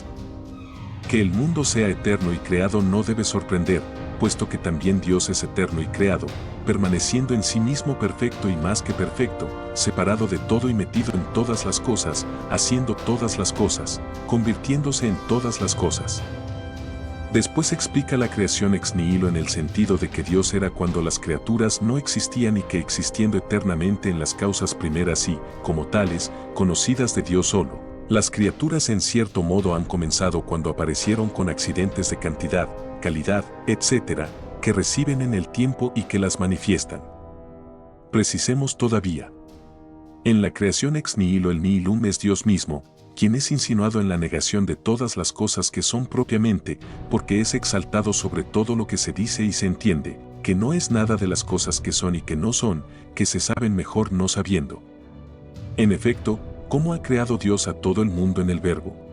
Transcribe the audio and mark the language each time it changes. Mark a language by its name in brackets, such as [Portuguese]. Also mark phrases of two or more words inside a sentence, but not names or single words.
[Spanish] Que el mundo sea eterno y creado no debe sorprender, puesto que también Dios es eterno y creado, permaneciendo en sí mismo perfecto y más que perfecto, separado de todo y metido en todas las cosas, haciendo todas las cosas, convirtiéndose en todas las cosas. Después explica la creación [Latin] ex nihilo [Spanish] en el sentido de que Dios era cuando las criaturas no existían y que existiendo eternamente en las causas primeras y, como tales, conocidas de Dios solo, las criaturas en cierto modo han comenzado cuando aparecieron con accidentes de cantidad, calidad, etc., que reciben en el tiempo y que las manifiestan. Precisemos todavía. En la creación [Latin] ex nihilo [Spanish] el nihilum es Dios mismo, quien es insinuado en la negación de todas las cosas que son propiamente, porque es exaltado sobre todo lo que se dice y se entiende, que no es nada de las cosas que son y que no son, que se saben mejor no sabiendo. En efecto, ¿cómo ha creado Dios a todo el mundo en el Verbo?